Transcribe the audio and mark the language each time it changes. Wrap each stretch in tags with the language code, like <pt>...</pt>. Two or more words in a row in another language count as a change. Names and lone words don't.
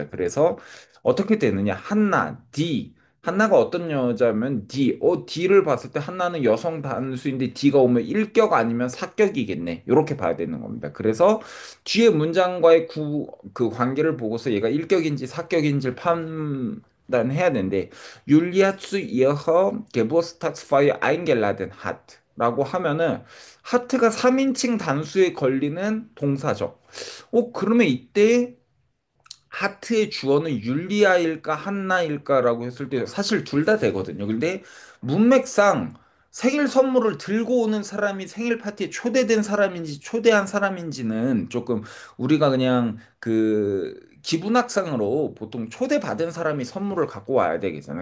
<ko>그래서 어떻게 되느냐? 한나, D. 한나가 어떤 여자면 D. D를 봤을 때 한나는 여성 단수인데 D가 오면 일격 아니면 사격이겠네. 이렇게 봐야 되는 겁니다. 그래서 뒤에 문장과의 그 관계를 보고서 얘가 일격인지 사격인지를 판단해야 되는데 율리아</ko> <de>zu ihrer Geburtstagsfeier eingeladen hat.</de> <ko>라고 하면은 하트가 3인칭 단수에 걸리는 동사죠. 그러면 이때 하트의 주어는 율리아일까 한나일까라고 했을 때 사실 둘 다 되거든요. 근데 문맥상 생일 선물을 들고 오는 사람이 생일 파티에 초대된 사람인지 초대한 사람인지는 조금 우리가 그냥 그 기분학상으로 보통 초대받은 사람이 선물을 갖고 와야 되겠잖아요.</ko>